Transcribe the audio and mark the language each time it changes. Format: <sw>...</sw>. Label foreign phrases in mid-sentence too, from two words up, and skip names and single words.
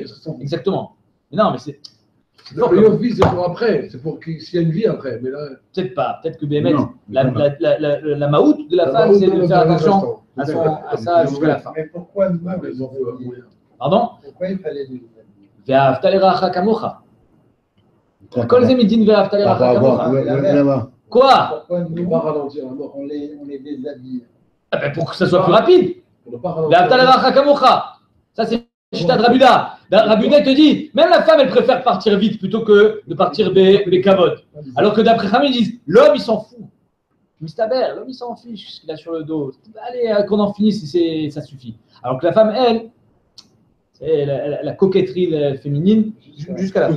<fr>Exactement. Mais non, mais c'est. Le Yofi, c'est pour après. C'est pour qu'il y ait une vie après. Mais là... Peut-être pas. Peut-être que Bémet, la maout de la femme, c'est de faire attention à ça jusqu'à la fin. Mais pourquoi nous, Pardon? Pourquoi il fallait nous</fr> <he>ואהבת לרעך כמוך. כל זה מדין ואהבת לרעך כמוך.</he> <fr>Quoi? Pourquoi On ne nous, peut pas ralentir la mort. on les déshabille? Pour que ça soit plus rapide. On ne peut pas ralentir</fr> <he>ואהבת לרעך כמוך.</he> <fr>Ça, c'est Shita de Rabuda. Rabuda te dit, même la femme, elle préfère partir vite plutôt que de partir békavod. Alors que d'après Hamid, ils disent, l'homme, il s'en fout. Mistaber, l'homme, il s'en fiche ce qu'il a sur le dos. Allez, qu'on en finisse, ça suffit. Alors que la femme, elle, c'est la coquetterie féminine jusqu'à la fin.</fr>